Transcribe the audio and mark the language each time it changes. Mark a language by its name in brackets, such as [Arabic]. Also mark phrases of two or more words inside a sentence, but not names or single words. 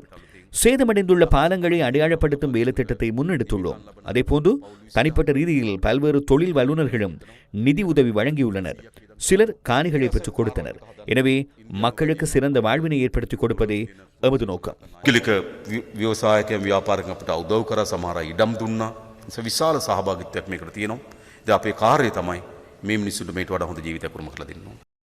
[Tamil] சேதமடைந்துள்ள பாலங்களை அடையாளப்படுத்தும் வேலை திட்டத்தை முன்னெடுத்துள்ளோம். அதேபோன்று தனிப்பட்ட ரீதியில் பல்வேறு தொழில் வல்லுநர்களும் நிதி உதவி வழங்கியுள்ளனர். சிலர் காணிகளை பெற்றுக் கொடுத்தனர். எனவே மக்களுக்கு சிறந்த வாழ்வினை ஏற்படுத்திக் கொடுப்பதே எமது நோக்கம். விவசாயிகள் வியாபாரம் [Sinhala] අපිට උදව් කරා සමහර ඉඩම් දුන්නා. විශාල සහභාගීත්වයක් මේකට තියෙනවා. ඉතින් අපේ කාර්යය තමයි මේ මිනිස්සුන්ට මේට වඩා හොඳ ජීවිතයක් උරුම කරලා දෙන්න ඕන.